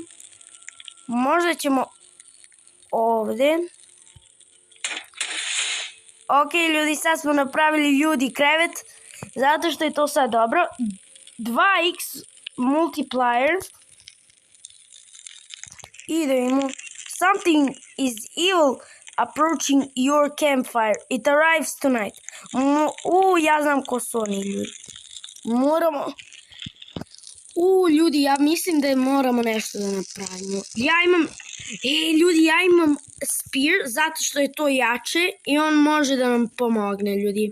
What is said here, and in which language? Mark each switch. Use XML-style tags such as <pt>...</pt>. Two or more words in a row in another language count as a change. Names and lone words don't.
<sr>Možda ćemo ovde. Ok, ljudi, sad smo napravili ljudi krevet. Zato što je to sad dobro. 2x multiplier. I da imamo.</sr> <en>Something is evil approaching your campfire. It arrives tonight.</en> <sr>Ja znam ko su oni, ljudi. Moramo... ljudi, ja mislim da moramo nešto da napravimo. Ljudi, ja imam spear zato što je to jače i on može da nam pomogne, ljudi.</sr>